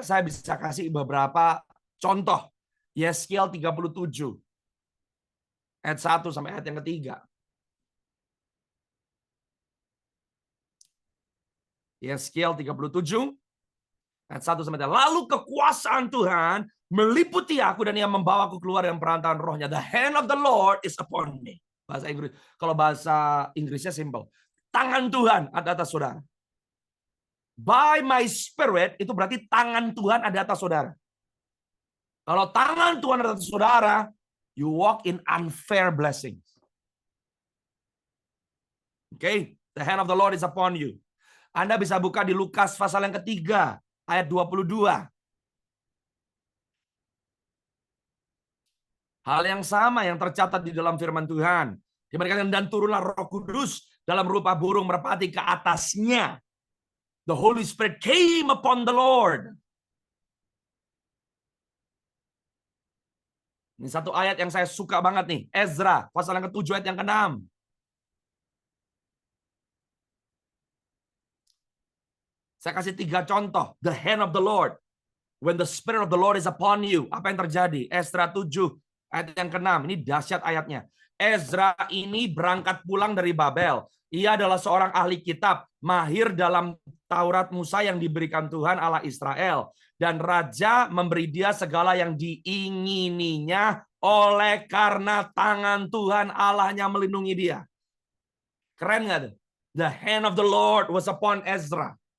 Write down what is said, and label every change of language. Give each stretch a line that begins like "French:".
Indonesian: Saya bisa kasih beberapa contoh. Yeskiel 37 ayat 1 sampai ayat yang ketiga. Yeskiel 37 ayat 1 sampai 3. Lalu kekuasaan Tuhan meliputi aku dan ia membawaku keluar dari perantaraan rohnya.
English: The hand of the Lord is upon me.
Indonesian: Bahasa Inggris. Kalau bahasa Inggrisnya simple. Tangan Tuhan ada atas saudara.
English: By my spirit
Indonesian: itu berarti tangan Tuhan ada atas saudara. Kalau tangan Tuhan ada atas saudara,
English: you walk in unfair blessings. Okay, the hand of the Lord is upon you.
Indonesian: Anda bisa buka di Lukas pasal yang ketiga, ayat 22. Hal yang sama yang tercatat di dalam firman Tuhan. Diberikan dan turunlah Roh Kudus dalam rupa burung merpati ke atasnya.
English: The Holy Spirit came upon the Lord.
Indonesian: Ini satu ayat yang saya suka banget nih. Ezra, pasal yang ke-7 ayat yang ke-6. Saya kasih 3 contoh.
English: The hand of the Lord. When the Spirit of the Lord is upon you.
Indonesian: Apa yang terjadi? Ezra 7 ayat yang ke-6. Ini dahsyat ayatnya. Ezra ini berangkat pulang dari Babel. Ia adalah seorang ahli kitab, mahir dalam Taurat Musa yang diberikan Tuhan Allah Israel. Dan raja memberi dia segala yang diingininya oleh karena tangan Tuhan Allahnya melindungi dia. Keren nggak tuh?
English: The hand of the Lord was upon Ezra.